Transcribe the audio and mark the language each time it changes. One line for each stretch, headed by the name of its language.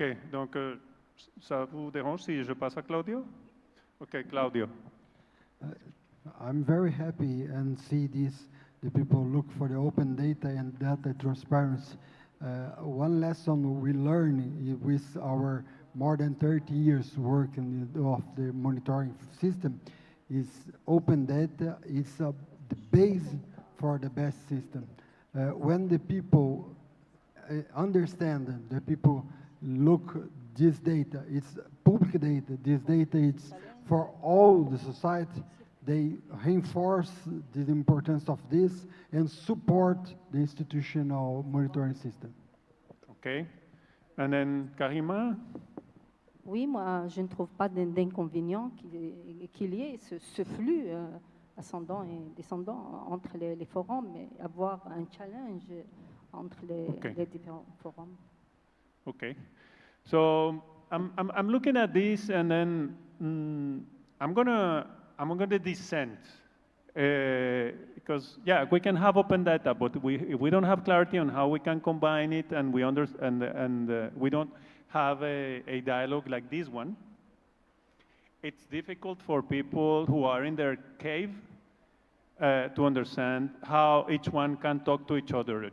French: Donc, ça vous dérange si je passe à Claudio? Ok, Claudio.
English: I'm very happy and see the people look for the open data and data transparency. One lesson we learn with our more than 30 years working of the monitoring system is open data is the base for the best system. When the people understand, the people look this data, it's public data, this data is for all the society, they reinforce the importance of this and support the institutional monitoring system. Okay. And then Karima?
French: Oui, moi, je ne trouve pas d'inconvénient qu'il y ait ce flux ascendant et descendant entre les forums, mais avoir un challenge entre les différents forums.
English: Okay. So I'm looking at this, and then I'm gonna dissent because yeah, we can have open data, but if we don't have clarity on how we can combine it, and we we don't have a dialogue like this one, it's difficult for people who are in their cave to understand how each one can talk to each other.